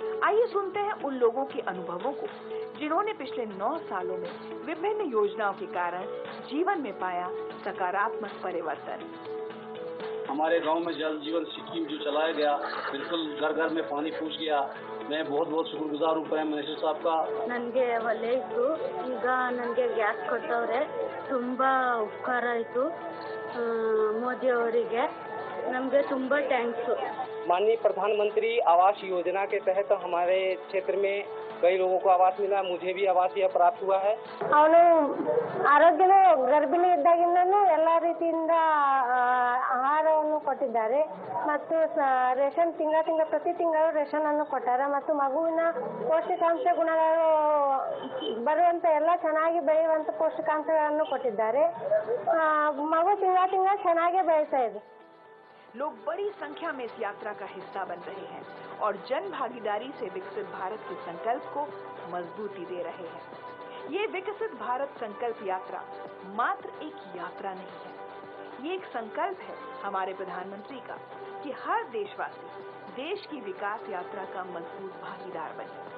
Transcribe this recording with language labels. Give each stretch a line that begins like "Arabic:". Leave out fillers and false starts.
Hindi: आइए सुनते हैं उन लोगों के अनुभवों को जिन्होंने पिछले 9 सालों में विभिन्न योजनाओं के कारण जीवन में पाया सकारात्मक परिवर्तन। हमारे गांव में जल जीवन स्कीम जो चलाया गया, बिल्कुल घर घर में पानी पहुंच गया। मैं बहुत बहुत शुक्रगुजार हूँ प्राइम मिनिस्टर साहब का।
Kannada: ನನಗೆ ಒಳ್ಳೆ ಇತ್ತು, ಈಗ ನನಗೆ ಗ್ಯಾಸ್ ಕೊಟ್ಟವ್ರೆ, ತುಂಬಾ ಉಪಕಾರ ಆಯಿತು ಮೋದಿ ಅವರಿಗೆ, ನಮಗೆ ತುಂಬಾ ಥ್ಯಾಂಕ್ಸ್।
Hindi: माननीय प्रधानमंत्री आवास योजना के तहत हमारे क्षेत्र में कई लोगों को आवास मिला, मुझे भी आवास यह प्राप्त हुआ है।
Kannada: ಅವನು ಆರೋಗ್ಯದ ಗರ್ಭಿಣಿ ಇದ್ದಾಗಿಂದನೂ ಎಲ್ಲ ರೀತಿಯಿಂದ ಆಹಾರವನ್ನು ಕೊಟ್ಟಿದ್ದಾರೆ ಮತ್ತು ರೇಷನ್ ಪ್ರತಿ ತಿಂಗಳು ರೇಷನ್ ಅನ್ನು ಕೊಟ್ಟಾರೆ ಮತ್ತು ಮಗುವಿನ ಪೌಷ್ಟಿಕಾಂಶ ಗುಣಗಳು ಬರುವಂತ ಎಲ್ಲ ಚೆನ್ನಾಗಿ ಬೆಳೆಯುವಂತ ಪೌಷ್ಟಿಕಾಂಶಗಳನ್ನು ಕೊಟ್ಟಿದ್ದಾರೆ। ಮಗು ತಿಂಗಳ ಚೆನ್ನಾಗಿ ಬೆಳೀತಾ ಇದೆ।
Hindi: लोग बड़ी संख्या में इस यात्रा का हिस्सा बन रहे हैं और जन भागीदारी से विकसित भारत के संकल्प को मजबूती दे रहे हैं। ये विकसित भारत संकल्प यात्रा मात्र एक यात्रा नहीं है, ये एक संकल्प है हमारे प्रधानमंत्री का कि हर देशवासी देश की विकास यात्रा का मजबूत भागीदार बने।